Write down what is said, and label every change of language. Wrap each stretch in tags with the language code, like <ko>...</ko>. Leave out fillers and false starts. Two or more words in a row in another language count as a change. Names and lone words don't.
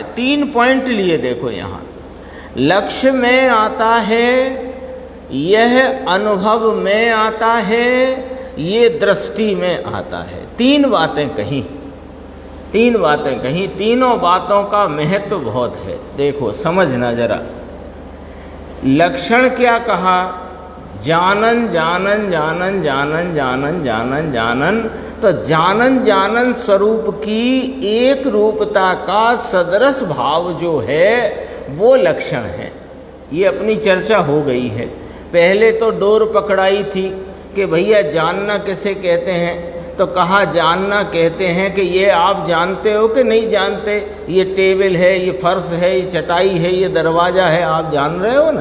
<hi>3 पॉइंट लिए, देखो यहाँ लक्ष्य में आता है, यह अनुभव में आता है, ये दृष्टि में आता है। 3 बातें कहीं, 3 बातें कहीं, तीनों बातों का महत्व बहुत है। देखो समझना जरा, लक्षण क्या कहा? जानन जानन जानन जानन जानन जानन जानन। तो जानन जानन स्वरूप की एक रूपता का सदृश भाव जो है वो लक्षण है। ये अपनी चर्चा हो गई है। पहले तो डोर पकड़ाई थी कि भैया जानना किसे कहते हैं, तो कहा जानना कहते हैं कि ये आप जानते हो कि नहीं जानते, ये टेबल है, ये फर्श है, ये चटाई है, ये दरवाज़ा है, आप जान रहे हो ना।</hi>